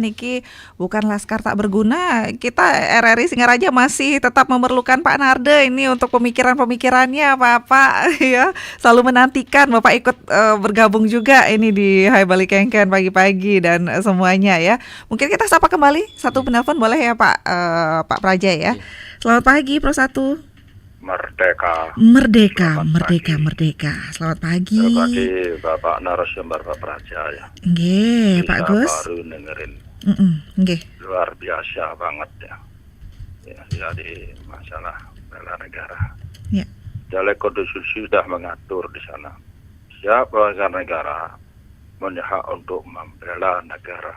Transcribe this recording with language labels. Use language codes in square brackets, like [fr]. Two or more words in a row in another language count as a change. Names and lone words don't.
[id] Niki bukan laskar tak berguna. Kita RRI Singaraja masih tetap memerlukan Pak Narde ini untuk pemikiran-pemikirannya, Bapak ya. Selalu menantikan Bapak ikut bergabung juga ini di Hai Bali Kengken pagi-pagi dan semuanya ya. Mungkin kita sapa kembali satu penelpon boleh ya Pak Pak Praja ya. Selamat pagi Pro 1. Merdeka. Selamat pagi. Selamat pagi Bapak narasumber Pak Praja ya. Nggih, Pak Gus. Baru dengerin. Nggih. Luar biasa banget ya. Ya, jadi masalah bela negara. Ya. Jalur konstitusi sudah mengatur di sana. Siapa warga negara punya hak untuk membela negara.